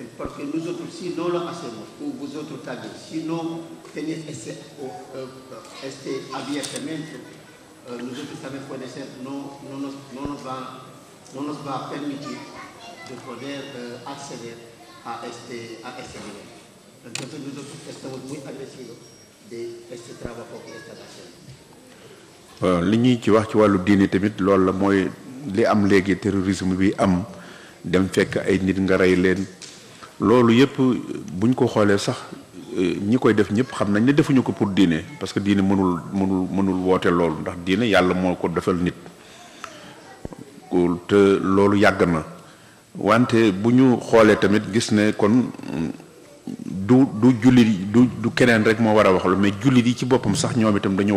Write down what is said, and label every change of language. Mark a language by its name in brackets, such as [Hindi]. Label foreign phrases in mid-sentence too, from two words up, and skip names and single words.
[Spanish] Porque nosotros, si no lo hacemos, o vosotros también, si no tenéis este abiertamiento, nosotros también puede ser, no nos va a permitir de poder acceder a este nivel. Entonces nosotros estamos muy agradecidos de este trabajo que están haciendo. [Wolof] li ñuy ci wax ci wàllu diine tamit loolu la mooy li am léegi terrorisme bi am dem fekk ay nit nga rey leen loolu yëpp buñ ko xoolee sax ñi koy def ñëpp xam nañ ne defuñu ko pour diine [French] parce que [Wolof] diine mënul woote loolu ndax diine yàlla moo ko defal nit te loolu yàgg na wante bu ñu xoolee tamit gis ne kon du jullit du keneen rek moo war a wax lu mais jullit yi ci boppam sax ñoom itam dañu war